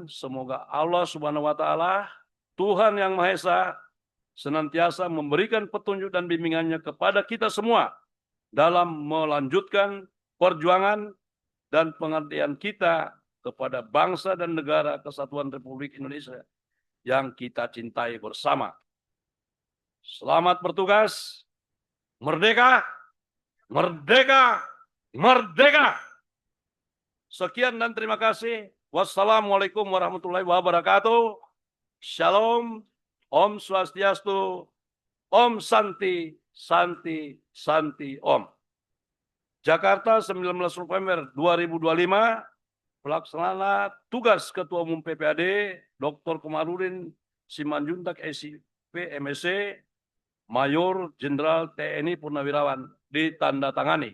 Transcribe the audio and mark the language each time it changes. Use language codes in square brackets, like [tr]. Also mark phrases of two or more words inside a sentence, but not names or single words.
[id] Semoga [ar] Allah Subhanahu wa taala, [id] Tuhan yang Maha Esa, senantiasa memberikan petunjuk dan bimbingannya kepada kita semua dalam melanjutkan perjuangan dan pengabdian kita kepada bangsa dan negara kesatuan Republik Indonesia yang kita cintai bersama. Selamat bertugas. Merdeka! Merdeka! Merdeka! Sekian dan terima kasih. [ar] Wassalamualaikum warahmatullahi wabarakatuh. [id] Shalom. [sa] Om Swastiastu. Om Santi. Santi. Santi Om. [id] Jakarta 19 November 2025. Pelaksana tugas Ketua Umum PPAD Dr. Komarudin Simanjuntak SIP MSc Mayor Jenderal TNI Purnawirawan ditandatangani.